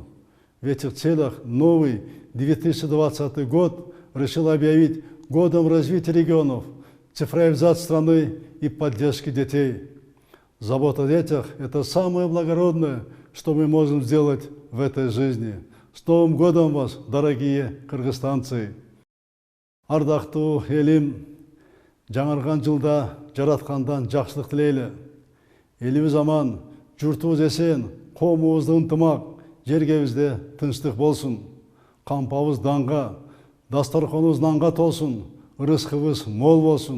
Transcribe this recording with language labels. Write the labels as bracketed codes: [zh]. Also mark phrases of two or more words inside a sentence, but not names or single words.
[ru] В этих целях новый 2020 год решил объявить годом развития регионов, цифровизации страны и поддержки детей. Забота о детях – это самое благородное, что мы можем сделать в этой жизни. С Новым годом вас, дорогие кыргызстанцы! [ky] Ардактуу элим, жаңырган жылда жараткандан жакшылык тилейли. Элибиз аман, журтубуз эсен, коомубуз ынтымак, жергебизде тынчтык болсун. Кампабыз данга, дасторконубуз нанга толсун, ырыскыбыз мол болсун.